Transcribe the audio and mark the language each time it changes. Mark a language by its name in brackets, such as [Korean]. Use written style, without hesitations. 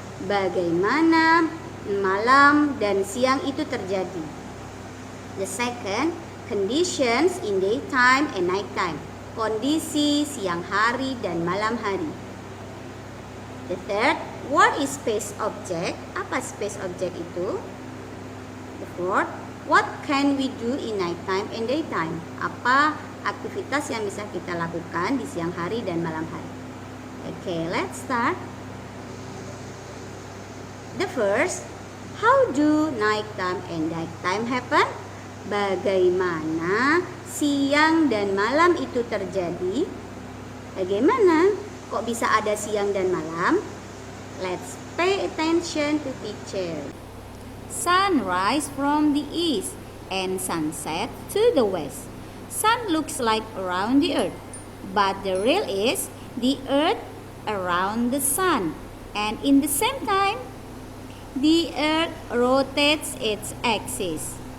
[Indonesian] Bagaimana malam dan siang itu terjadi. [English] The second, conditions in daytime and nighttime. [Indonesian] Kondisi siang hari dan malam hari. [English] The third, what is space object? [Indonesian] Apa space object itu? [English] The fourth, what can we do in nighttime and daytime? [Indonesian] Apa aktivitas yang bisa kita lakukan di siang hari dan malam hari? [English] Okay, let's start. The first, how do nighttime and daytime happen? [Indonesian] Bagaimana siang dan malam itu terjadi? Bagaimana kok bisa ada siang dan malam? [English] Let's pay attention to teacher. Sunrise from the east and sunset to the west. Sun looks like around the earth, but the real is the earth around the sun. And in the same time, the earth rotates its axis.